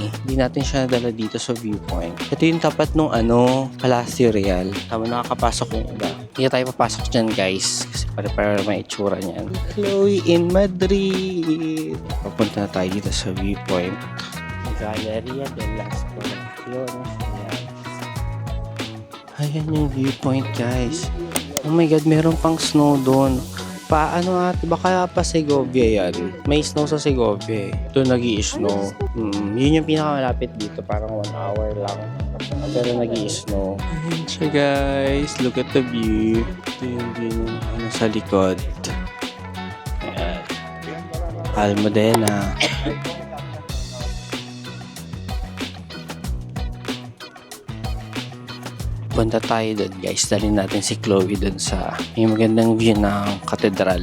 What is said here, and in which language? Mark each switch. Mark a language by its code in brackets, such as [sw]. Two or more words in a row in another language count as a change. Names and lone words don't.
[tl] Hindi natin siya nadala dito sa viewpoint. Ito yung tapat nung Palacio Real. Tama, nakakapasok yung iba. Hindi tayo papasok dyan guys. Kasi para may itsura niyan. [en] Chloe in Madrid. [tl] Papunta na tayo dito sa viewpoint. Galleria de las Colaciones. Ayan yung viewpoint guys. [en] Oh my god, [tl] meron pang snow doon. Paano baka pa Segovia yan. May snow sa Segovia eh. Ito nag-i-snow. Yun yung pinakamalapit dito. Parang 1 hour lang. Pero nag-i-snow. Ayan siya guys. [en] Look at the view. [tl] Ito yung view ng sa likod. Ayan. Almudena. Punta tayo doon guys. Dalhin natin si Chloe doon sa may magandang view ng katedral.